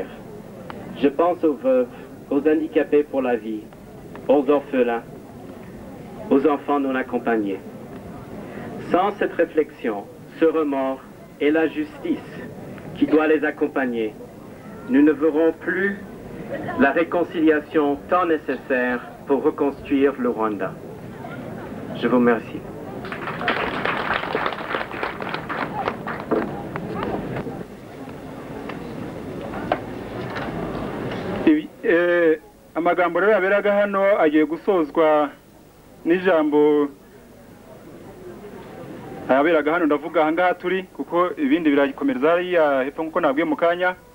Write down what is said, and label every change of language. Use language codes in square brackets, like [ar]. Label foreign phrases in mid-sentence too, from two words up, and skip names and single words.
[fr] Je pense aux veuves, aux handicapés pour la vie, aux orphelins, aux enfants non accompagnés. Sans cette réflexion ce remords et la justice qui doit les accompagner, nous ne verrons plus la réconciliation tant nécessaire pour reconstruire le Rwanda. Je vous remercie. [rw] Amagambo rero yaberaga hano agiye gusozwa n'ijambo yaberaga hano, ndavuga aha ngaha turi kuko ibindi birakomereza hariya hepfo nk'uko nabwiye mu kanya.